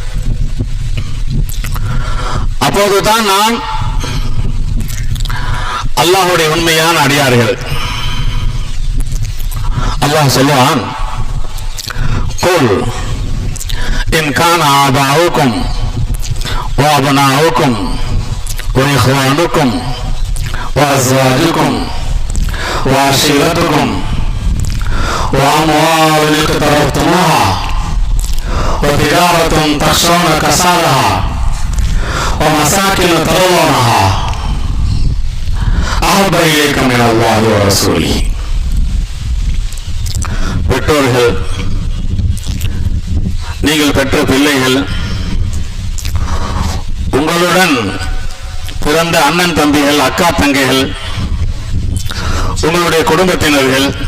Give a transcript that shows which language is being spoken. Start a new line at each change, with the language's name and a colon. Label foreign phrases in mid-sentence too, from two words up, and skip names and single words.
Tamil: அப்போதுதான் நாம் அல்லாஹ்வுடைய உண்மையான அடியார்கள். அல்லாஹ் சொல்லுவான்,
Arabic: قل إن كان آباؤكم وأبناؤكم وإخوانكم وأزواجكم وعشيرتكم وأموال اقترفتموها وتجارة تخشون كسادها ومساكن ترضونها أحب إليكم من الله ورسوله.
Tamil: பெற்றோர்கள், நீங்கள் பெற்ற பிள்ளைகள், உங்களுடன் பிறந்த அண்ணன் தம்பிகள், அக்கா தங்கைகள், உங்களுடைய குடும்பத்தினர்கள்,